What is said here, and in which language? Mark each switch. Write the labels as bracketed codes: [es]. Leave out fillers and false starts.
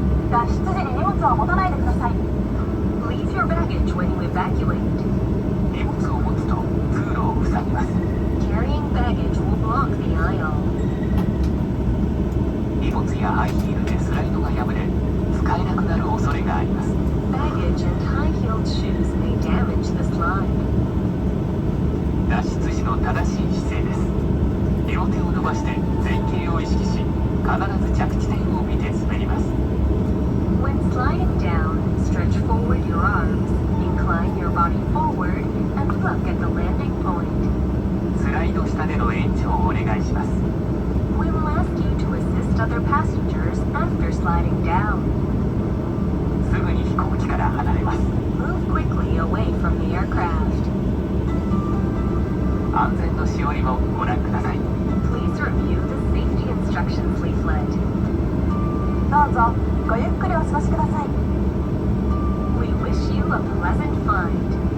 [ja] 脱出時に荷物は持たないでください。 [en] Leave your baggage when you evacuate. [ja] 荷物を持つと通路を塞ぎます。 [en] Carrying baggage will block the aisle. [ja] 荷物やハイヒールでスライドが破れ使えなくなる恐れがあります。 [en] Baggage and high-heeled shoes may damage the slide. [ja] 脱出時の正しい姿勢です。両手を伸ばして前傾を意識し、必ず着地点を見て滑ります。 [en] When sliding down, stretch forward your arms, incline your body forward, and look at the landing point. [ja] スライド下での援助をお願いします。 [en] We will ask you to assist other passengers after sliding down. [ja] すぐに飛行機から離れます。 [en] Move quickly away from the aircraft. [ja] 安全のしおりもご覧ください。 [en] Please review the safety instructions leaflet. [ja] どうぞごゆっくりお過ごしください。 [en] We wish you a pleasant flight.